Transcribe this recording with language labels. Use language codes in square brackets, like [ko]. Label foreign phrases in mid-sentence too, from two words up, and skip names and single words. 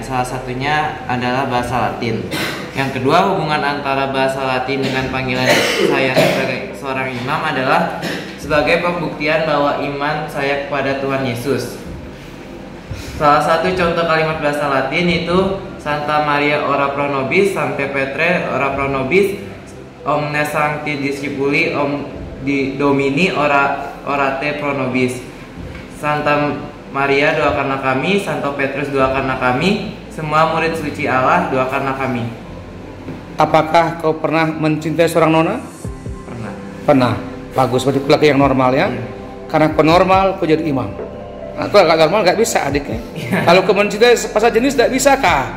[id] Salah satunya adalah bahasa Latin. Yang kedua, hubungan antara bahasa Latin dengan panggilan saya sebagai seorang imam adalah sebagai pembuktian bahwa iman saya kepada Tuhan Yesus. Salah satu contoh kalimat bahasa Latin itu [la] Santa Maria ora pro nobis, Sancte Petre ora pro nobis, omnes sancti discipuli Domini orate pro nobis. [id] Santa Maria, doakanlah kami. Santo Petrus, doakanlah kami. Semua murid suci Allah, doakanlah kami. Apakah kau pernah mencintai seorang nona? Pernah. Pernah. Bagus, berarti laki yang normal ya. Karena kau normal, kau jadi imam. Aku agak normal, nggak bisa adiknya. Kalau kau mencintai pasal jenis, tidak bisa kah?